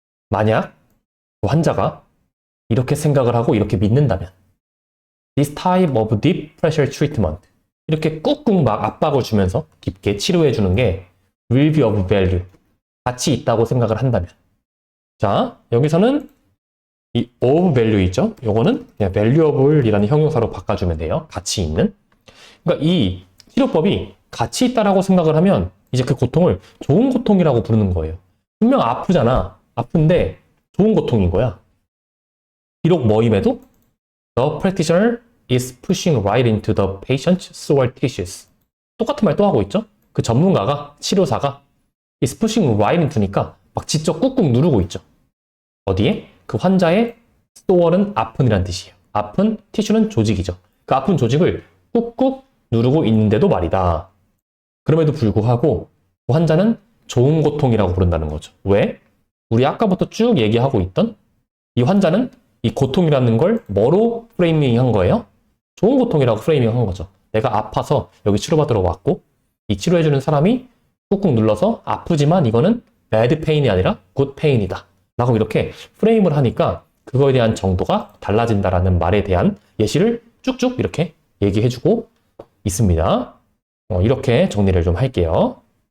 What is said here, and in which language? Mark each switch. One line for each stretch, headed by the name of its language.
Korean: 만약 그 환자가 이렇게 생각을 하고 이렇게 믿는다면
English: This type of deep pressure treatment
Korean: 이렇게 꾹꾹 막 압박을 주면서 깊게 치료해 주는 게
English: will be of value
Korean: 가치 있다고 생각을 한다면 자, 여기서는 이 of value 있죠? 요거는 그냥 valuable 이라는 형용사로 바꿔주면 돼요. 가치 있는. 그러니까 이 치료법이 가치 있다라고 생각을 하면 이제 그 고통을 좋은 고통이라고 부르는 거예요. 분명 아프잖아. 아픈데 좋은 고통인 거야. 비록 뭐임에도
English: The practitioner is pushing right into the patient's sore tissues.
Korean: 똑같은 말 또 하고 있죠? 그 전문가가, 치료사가
English: is pushing right into
Korean: 니까 막 직접 꾹꾹 누르고 있죠. 어디에? 그 환자의 sore는 아픈이란 뜻이에요. 아픈, 티슈는 조직이죠. 그 아픈 조직을 꾹꾹 누르고 있는데도 말이다. 그럼에도 불구하고 그 환자는 좋은 고통이라고 부른다는 거죠. 왜? 우리 아까부터 쭉 얘기하고 있던 이 환자는 이 고통이라는 걸 뭐로 프레이밍한 거예요? 좋은 고통이라고 프레이밍한 거죠. 내가 아파서 여기 치료받으러 왔고 이 치료해주는 사람이 꾹꾹 눌러서 아프지만 이거는
English: bad pain이
Korean: 아니라
English: good pain이다.
Korean: 라고 이렇게 프레임을 하니까 그거에 대한 정도가 달라진다라는 말에 대한 예시를 쭉쭉 이렇게 얘기해주고 있습니다. 이렇게 정리를 좀 할게요.